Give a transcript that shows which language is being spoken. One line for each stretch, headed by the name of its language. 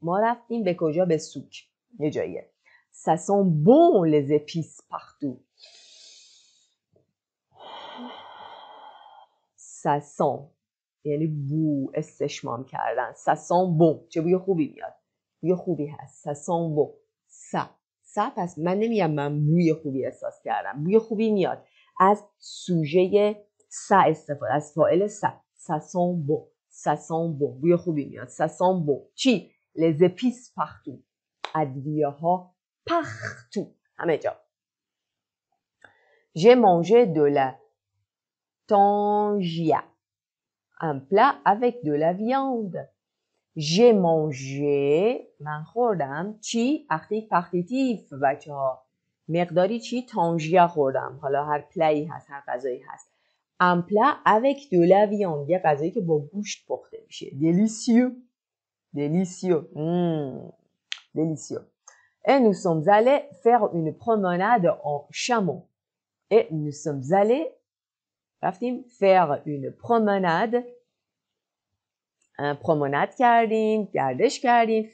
Persian: ما رفتیم به کجا؟ به سوک. یه جاییه.
French: Ça sent bon les épices partout. Ça sent.
Persian: یعنی بو استشمام کردن.
French: Ça sent bon.
Persian: چه بوی خوبی میاد. بوی خوبی هست.
French: Ça sent bon.
Persian: ça پس من نمیم من بوی خوبی احساس کردم. بوی خوبی میاد. از سوژه ça استفاده. از فاعل
French: ça. Ça sent bon. Ça sent bon.
Persian: بوی خوبی میاد.
French: Ça sent bon.
Persian: چی؟
French: Les épices partout.
Persian: ادویه ها
French: partout.
Persian: همه جا.
French: J'ai mangé de la tangia. un plat avec de la viande. J'ai mangé
Persian: من خوردم چی؟ اختیک پختیتیف بچه ها مقداری چی؟ تانژیا خوردم. حالا هر پلایی هست، هر غذایی هست.
French: un plat avec de la viande،
Persian: یه غذایی که با گوشت پخته میشه.
French: délicieux délicieux délicieux. Et nous sommes allés faire une promenade en chameau. Et nous sommes allés
Persian: رفتیم
French: faire une promenade promenade
Persian: کردیم، گردش کردیم.